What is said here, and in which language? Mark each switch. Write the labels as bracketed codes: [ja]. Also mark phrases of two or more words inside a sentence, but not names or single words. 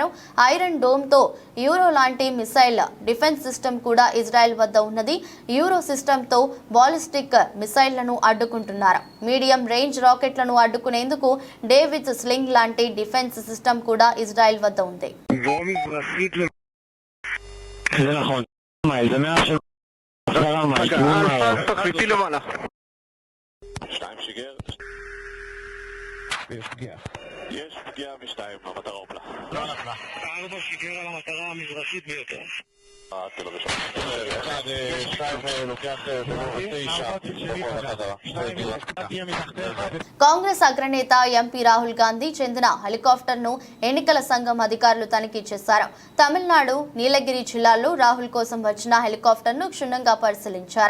[te] ఐరన్ డోమ్తో యూరో లాంటి [en] missile defense system [te] కూడా ఇజ్రాయెల్ వద్ద ఉన్నది. యూరో సిస్టమ్తో [en] ballistic missiles [te] అడ్డుకుంటున్నారు. [en] medium range rockets [te] అడ్డుకునేందుకు డేవిడ్ స్లింగ్ లాంటి [en] defense system [te] కూడా ఇజ్రాయెల్ వద్ద ఉంది. [he] יש פגיעה משתיים, המטרה הופלה. לא נפלה. 4 שיגר על המטרה המזרחית ביותר. [te] కాంగ్రెస్ అగ్రనేత ఎంపీ రాహుల్ గాంధీ చెందిన హెలికాప్టర్ను ఎన్నికల సంఘం అధికారులు తనిఖీ చేశారు. తమిళనాడు నీలగిరి జిల్లాలో రాహుల్ కోసం వచ్చిన హెలికాప్టర్ను క్షుణ్ణంగా పరిశీలించారు.